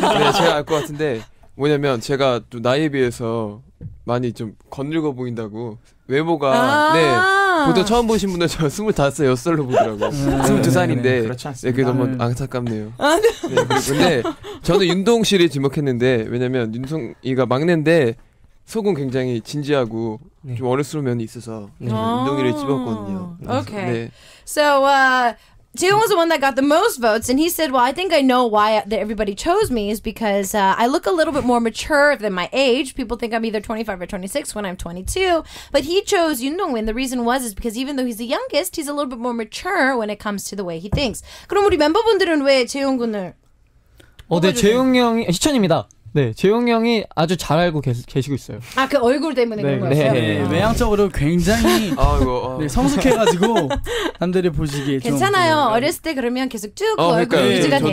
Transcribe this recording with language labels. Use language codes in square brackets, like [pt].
[ko] 네, 제가 알 것 같은데 뭐냐면 제가 또 나이에 비해서 많이 좀 건늙어 보인다고 외모가 네 보통 처음 보신 분들 저 25살, 6살로 보더라고요. 22살인데 그렇지 않습니다. 그게 너무 안타깝네요. 네, 근데 저는 윤동 씨를 지목했는데 왜냐면 윤동이가 막내인데 속은 굉장히 진지하고 좀 어른스러운 면이 있어서 윤동이를 집었거든요. [en] Okay. [ko] 네. [en] So, Jaeyoung was the one that got the most votes, and he said, well, I think I know why everybody chose me is because I look a little bit more mature than my age. People think I'm either 25 or 26 when I'm 22. But he chose Yoon Dong-win. The reason is because even though he's the youngest, he's a little bit more mature when it comes to the way he thinks. [ko] 그럼 우리 멤버분들은 왜 재용 군을? 네, 재용 형이 희천입니다. 네, 재용 형이 아주 잘 알고 계시고 있어요. 그 얼굴 때문에 그런 거였어요? 네, 외향적으로 굉장히 성숙해가지고 남들이 보시기에 괜찮아요. 좀 어렸을 때 그러면 계속 쭉 그 얼굴 유지가 돼요.